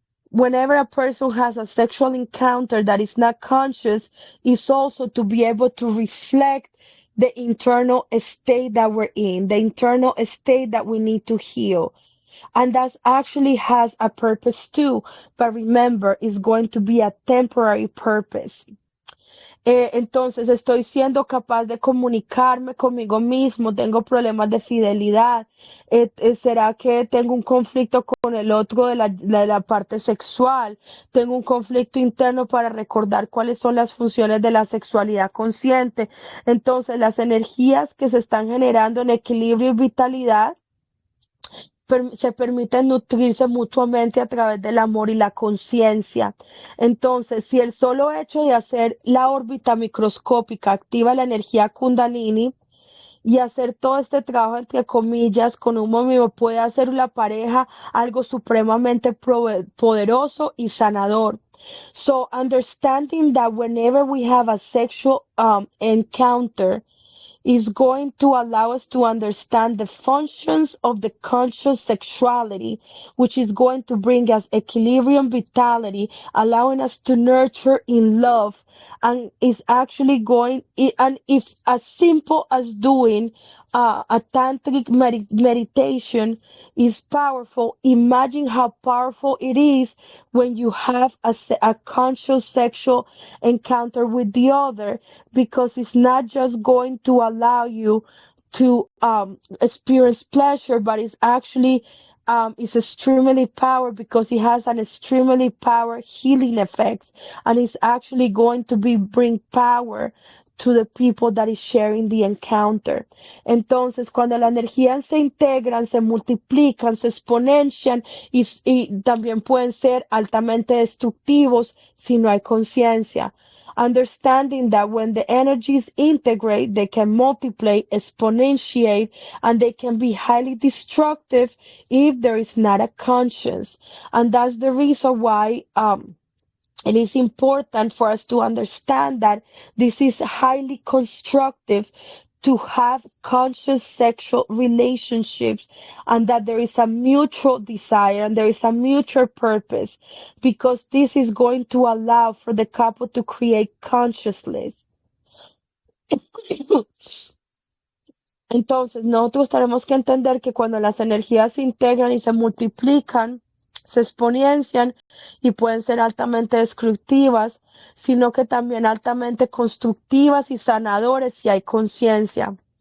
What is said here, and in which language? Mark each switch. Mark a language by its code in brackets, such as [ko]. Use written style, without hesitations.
[en] whenever a person has a sexual encounter that is not conscious, is also to be able to reflect the internal state that we're in, the internal state that we need to heal. And that actually has a purpose too. But remember, it's going to be a temporary purpose. [es] Entonces estoy siendo capaz de comunicarme conmigo mismo, tengo problemas de fidelidad. ¿Será que tengo un conflicto con el otro de la parte sexual? Tengo un conflicto interno para recordar cuáles son las funciones de la sexualidad consciente. Entonces, las energías que se están generando en equilibrio y vitalidad se permiten nutrirse mutuamente a través del amor y la conciencia. Entonces, si el solo hecho de hacer la órbita microscópica activa la energía Kundalini y hacer todo este trabajo, entre comillas, con uno mismo, puede hacer la pareja algo supremamente poderoso y sanador. [en] So, understanding that whenever we have a sexual encounter, is going to allow us to understand the functions of the conscious sexuality, which is going to bring us equilibrium, vitality, allowing us to nurture in love, and is actually going, and if as simple as doing a tantric meditation is powerful, imagine how powerful it is when you have a conscious sexual encounter with the other, because it's not just going to allow you to experience pleasure, but it's actually it's extremely power because it has an extremely power healing effects, and it's actually going to be bring power to the people that is sharing the encounter. [es] Entonces, cuando las energías se integran, se multiplican, se exponencian y también pueden ser altamente destructivos si no hay conciencia. [en] Understanding that when the energies integrate, they can multiply, exponentiate, and they can be highly destructive if there is not a conscience. And that's the reason why it is important for us to understand that this is highly constructive to have conscious sexual relationships, and that there is a mutual desire and there is a mutual purpose, because this is going to allow for the couple to create consciousness. [es] Entonces, nosotros tenemos que entender que cuando las energías se integran y se multiplican, se exponencian y pueden ser altamente destructivas, sino que también altamente constructivas y sanadores si hay conciencia.